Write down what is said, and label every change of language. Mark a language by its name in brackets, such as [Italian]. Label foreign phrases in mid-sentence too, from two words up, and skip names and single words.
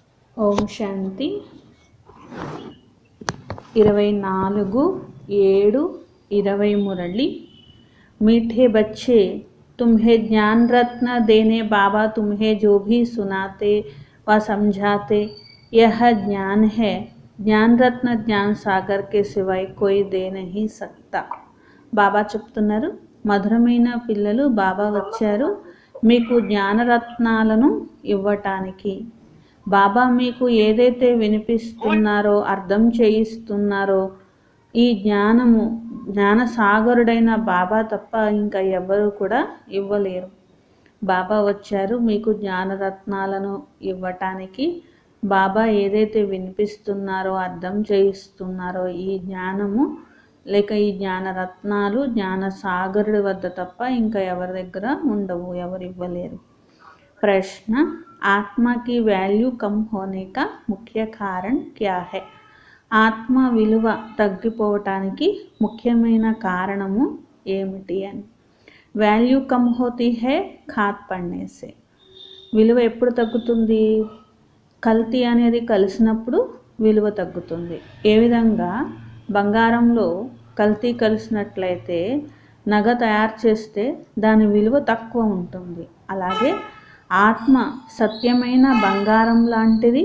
[Hindi] ओम शांति 24/7/20 मुरली। मीठे बच्चे, तुम्हें ज्ञान रत्न देने बाबा तुम्हें जो भी सुनाते व समझाते यह ज्ञान है। ज्ञान रत्न ज्ञान सागर के सिवाय कोई दे नहीं सकता। [Telugu] బాబా చెప్తున్నారు, మధురమైన పిల్లలు, బాబా వచ్చారు మీకు జ్ఞానరత్నాలను ఇవ్వటానికి. బాబా మీకు ఏదైతే వినిపిస్తున్నారో, అర్థం చేయిస్తున్నారో, ఈ జ్ఞానసాగరుడైన బాబా తప్ప ఇంకా ఎవరు కూడా ఇవ్వలేరు. బాబా వచ్చారు మీకు జ్ఞానరత్నాలను ఇవ్వటానికి. బాబా ఏదైతే వినిపిస్తున్నారో, అర్థం చేయిస్తున్నారో, ఈ జ్ఞానము లేక ఈ జ్ఞానరత్నాలు జ్ఞానసాగరుడి వద్ద తప్ప ఇంకా ఎవరి దగ్గర ఉండవు, ఎవరు ఇవ్వలేరు. ప్రశ్న, ఆత్మ [Hindi] की वैल्यू कम होने का मुख्य कारण क्या है? [Telugu] ఆత్మ విలువ తగ్గిపోవటానికి ముఖ్యమైన కారణము ఏమిటి అని. [Hindi] वैल्यू कम होती है खाद पड़ने से. [Telugu] విలువ ఎప్పుడు తగ్గుతుంది? కల్తీ అనేది కలిసినప్పుడు విలువ తగ్గుతుంది. ఏ విధంగా బంగారంలో కల్తీ కలిసినట్లయితే నగ తయారు చేస్తే దాని విలువ తక్కువ ఉంటుంది. అలాగే ఆత్మ సత్యమైన బంగారం లాంటిది.